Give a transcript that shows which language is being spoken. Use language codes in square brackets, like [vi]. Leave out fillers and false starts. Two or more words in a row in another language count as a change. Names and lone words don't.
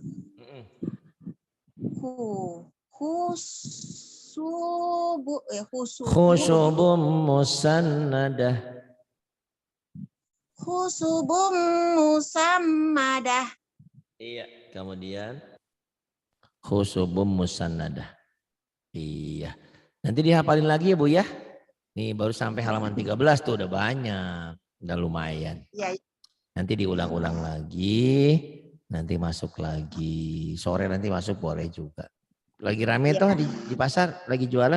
[ar] Khusubum musannadah. Khusubum musammadah. [id] Iya, kemudian [ar] khusubum musannadah. [id] Iya. Nanti dihafalin lagi ya Bu ya. Nih baru sampai halaman 13 tuh udah banyak. Udah lumayan. Ya. Nanti diulang-ulang lagi. Nanti masuk lagi. Sore nanti masuk boleh juga. Lagi rame toh di pasar, lagi jualan?